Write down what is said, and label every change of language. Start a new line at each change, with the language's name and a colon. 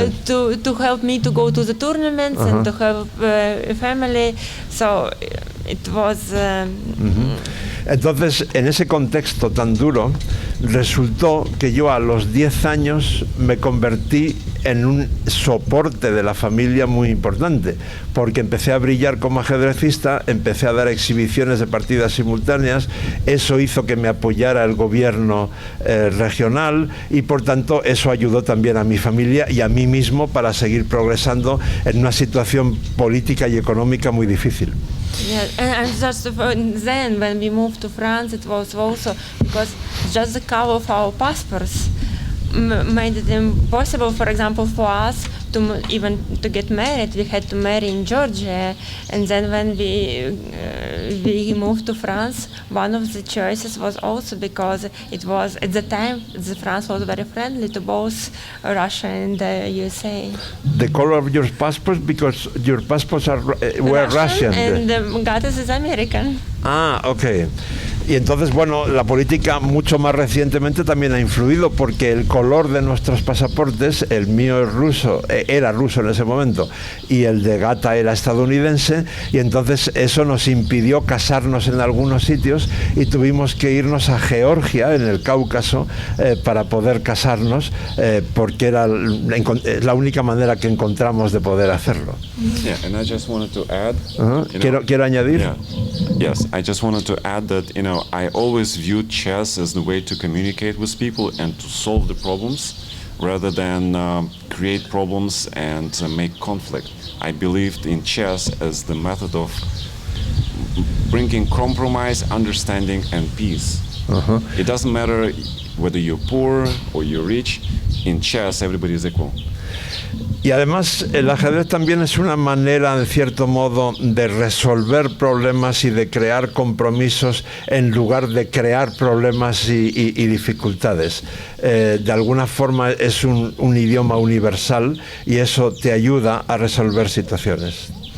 English: To help me to go to the tournaments and to help family. So it was...
Spanish: Entonces, en ese contexto tan duro, resultó que yo a los 10 años me convertí en un soporte de la familia muy importante, porque empecé a brillar como ajedrecista, empecé a dar exhibiciones de partidas simultáneas, eso hizo que me apoyara el gobierno regional y por tanto eso ayudó también a mi familia y a mí mismo para seguir progresando en una situación política y económica muy difícil.
English: Yeah, and just then when we moved to France, it was also because just the cover of our passports made it impossible, for example, for us to even to get married. We had to marry in Georgia, and then when we moved to France, one of the choices was also because it was at the time France was very friendly to both Russia and the USA. The color of your passport, because your passports were Russian. And Gatis is American. Ah, ok.
Spanish: Y entonces, bueno, la política mucho más recientemente también ha influido, porque el color de nuestros pasaportes, el mío es ruso, era ruso en ese momento, y el de Gata era estadounidense, y entonces eso nos impidió casarnos en algunos sitios y tuvimos que irnos a Georgia, en el Cáucaso, para poder casarnos, porque era la única manera que encontramos de poder hacerlo.
English: Yeah, and I just wanted to add.
Spanish: Quiero añadir.
English: Yeah. Yes, I just wanted to add that I always viewed chess as the way to communicate with people and to solve the problems, rather than create problems and make conflict. I believed in chess as the method of bringing compromise, understanding, and peace. It doesn't matter whether you're poor or you're rich. In chess, everybody is equal.
Spanish: Y además el ajedrez también es una manera, en cierto modo, de resolver problemas y de crear compromisos en lugar de crear problemas y dificultades. De alguna forma es un idioma universal y eso te ayuda a resolver situaciones.